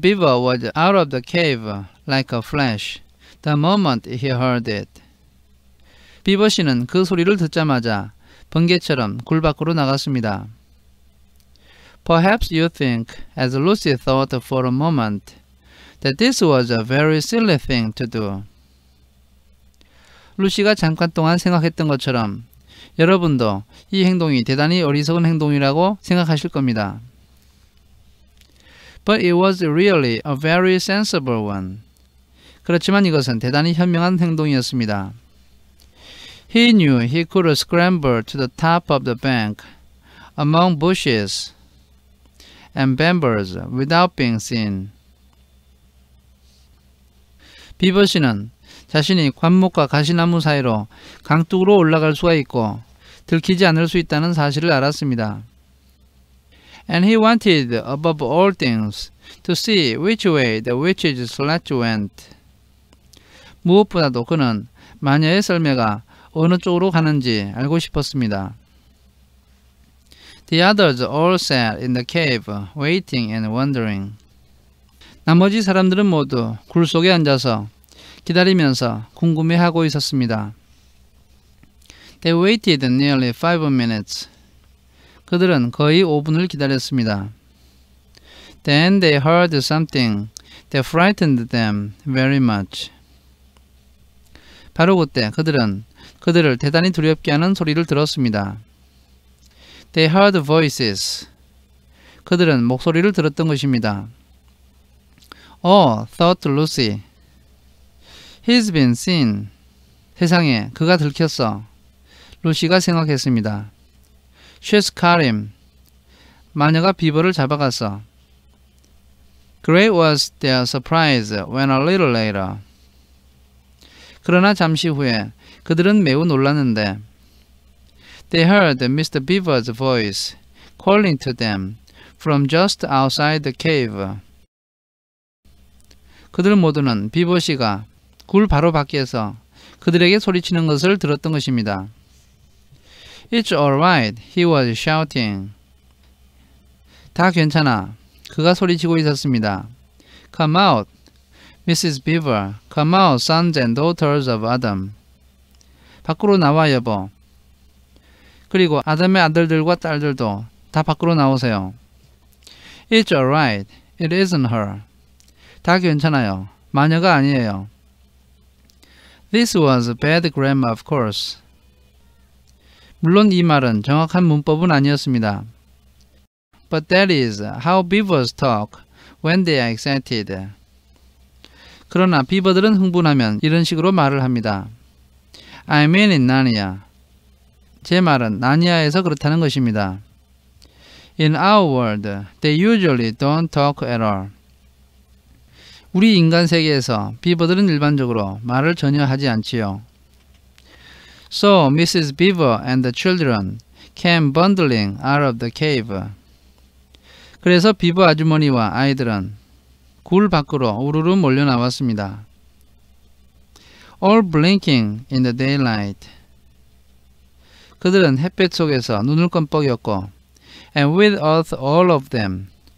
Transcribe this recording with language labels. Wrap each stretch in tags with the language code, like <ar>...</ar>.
<en>Beaver was out of the cave like a flash the moment he heard it.</en> <ko>비버 씨는 그 소리를 듣자마자 번개처럼 굴 밖으로 나갔습니다.</ko> <en>Perhaps you think, as Lucy thought for a moment, that this was a very silly thing to do.</en> <ko>루시가 잠깐 동안 생각했던 것처럼 여러분도 이 행동이 대단히 어리석은 행동이라고 생각하실 겁니다.</ko> <en>But it was really a very sensible one.</en> <ko>그렇지만 이것은 대단히 현명한 행동이었습니다.</ko> <en>He knew he could scramble to the top of the bank among bushes and bamboos without being seen.</en> <ko>비버 씨는 자신이 관목과 가시나무 사이로 강둑으로 올라갈 수가 있고 들키지 않을 수 있다는 사실을 알았습니다.</ko> <en>And he wanted above all things to see which way the witch's sledge went.</en> <ko>무엇보다도 그는 마녀의 썰매가 어느 쪽으로 가는지 알고 싶었습니다.</ko> <en>The others all sat in the cave, waiting and wondering.</en> <ko>나머지 사람들은 모두 굴 속에 앉아서 기다리면서 궁금해하고 있었습니다.</ko> <en>They waited nearly 5 minutes.</en> <ko>그들은 거의 5분을 기다렸습니다.</ko> <en>Then they heard something that frightened them very much.</en> <ko>바로 그때 그들은 그들을 대단히 두렵게 하는 소리를 들었습니다.</ko> <en>They heard voices.</en> <ko>그들은 목소리를 들었던 것입니다.</ko> <en>Oh, thought Lucy. He's been seen.</en> <ko>세상에, 그가 들켰어. 루시가 생각했습니다.</ko> <en>She's caught him.</en> <ko>마녀가 비버를 잡아갔어.</ko> <en>Great was their surprise when a little later.</en> <ko>그러나 잠시 후에 그들은 매우 놀랐는데</ko> <en>They heard Mr. Beaver's voice calling to them from just outside the cave.</en> <ko>그들 모두는 비버 씨가 굴 바로 밖에서 그들에게 소리치는 것을 들었던 것입니다.</ko> <en>It's all right, he was shouting.</en> <ko>다 괜찮아. 그가 소리치고 있었습니다.</ko> <en>Come out, Mrs. Beaver. Come out, sons and daughters of Adam.</en> <ko>밖으로 나와, 여보. 그리고 아담의 아들들과 딸들도 다 밖으로 나오세요.</ko> <en>It's all right, it isn't her.</en> <ko>다 괜찮아요. 마녀가 아니에요.</ko> <en>This was bad grammar, of course.</en> <ko>물론 이 말은 정확한 문법은 아니었습니다.</ko> <en>But that is how beavers talk when they are excited.</en> <ko>그러나 비버들은 흥분하면 이런 식으로 말을 합니다.</ko> <en>I mean in Narnia.</en> <ko>제 말은 나니아에서 그렇다는 것입니다.</ko> <en>In our world, they usually don't talk at all.</en> <ko>우리 인간 세계에서 비버들은 일반적으로 말을 전혀 하지 않지요.</ko> <en>So Mrs. Beaver and the children came bundling out of the cave.</en> <ko>그래서 비버 아주머니와 아이들은 굴 밖으로 우르르 몰려 나왔습니다.</ko> <en>All blinking in the daylight.</en> <ko>그들은 햇볕 속에서 눈을 껌뻑였고</ko> <en>and with earth all of them.</en>